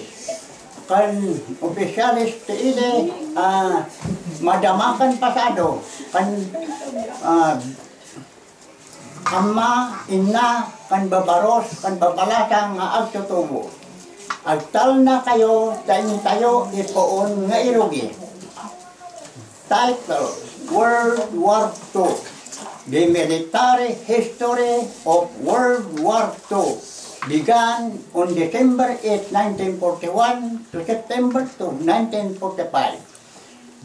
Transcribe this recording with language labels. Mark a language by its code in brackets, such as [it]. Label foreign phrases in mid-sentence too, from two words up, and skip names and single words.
[ilo] Kan opisyalis ti ili, madamakan pasado. Kan ama, ina, kan babaros, kan babalasang nga agtutubo. Agtal na kayo, tayo ipoon nga irugi. [en] Title, World War II. The military history of World War II began on December 8, 1941 to September 2, 1945.